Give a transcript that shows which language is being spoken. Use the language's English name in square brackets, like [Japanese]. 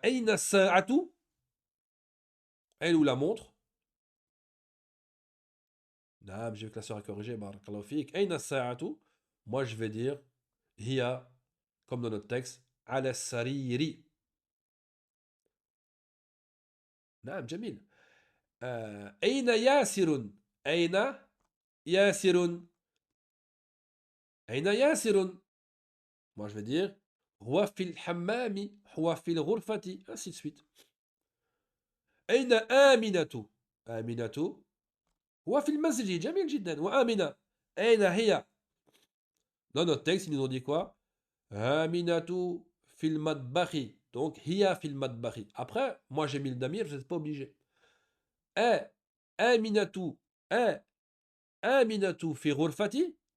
[Arabic] Aina sa'atu. [French] Elle ou la montre. J'ai vu que la sœur a corrigé. Barakallahu fik. [Arabic] Aina sa'atu. [French] Moi, je vais dire Hiya, comme dans notre texte, [Arabic] ala sariri. نعم جميل. أين ياسر؟ أين ياسر؟ أين ياسر؟ [French] Moi, je vais dire [Arabic] هو في الحمام. هو في الغرفة. [French] Ainsi de suite. [Arabic] أين آمنة؟ آمنة هو في المسجد. جميل جدا. وآمنة أين هي؟ [French] Dans notre texte, ils nous ont dit quoi? [Arabic] Aminatu fil matbakhi. [French] Donc, [Arabic] hiya fil matbakhi. [French] Après, moi j'ai mis le damir, vous n'êtes pas obligé. Eh, Aminatu, eh, [Arabic] Aminatu fi ghurfati.